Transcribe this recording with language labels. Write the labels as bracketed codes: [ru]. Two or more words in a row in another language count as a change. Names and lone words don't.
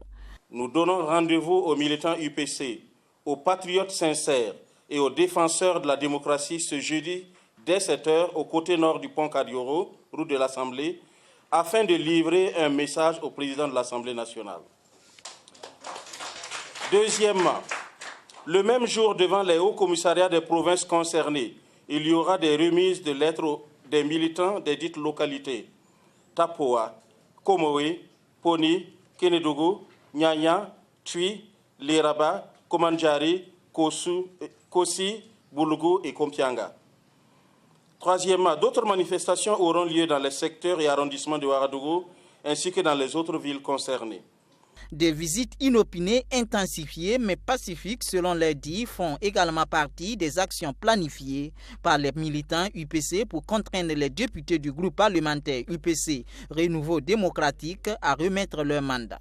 [fr] Nous donnons rendez-vous aux militants UPC, aux patriotes sincères et aux défenseurs de la démocratie ce jeudi dès 7h au côté nord du pont Kadioro, route de l'Assemblée, afin de livrer un message au président de l'Assemblée nationale. Deuxièmement, le même jour, devant les hauts commissariats des provinces concernées, il y aura des remises de lettres des militants des dites localités Tapoa, Komoé, Poni, Kenedougou, Nyanya, Tui, Liraba, Komanjari, Kosi, Boulugou et Kompianga. Troisièmement, d'autres manifestations auront lieu dans les secteurs et arrondissements de Ouagadougou ainsi que dans les autres villes concernées. Des visites inopinées, intensifiées mais pacifiques selon les dits font également partie des actions planifiées par les militants UPC pour contraindre les députés du groupe parlementaire UPC Renouveau démocratique à remettre leur mandat.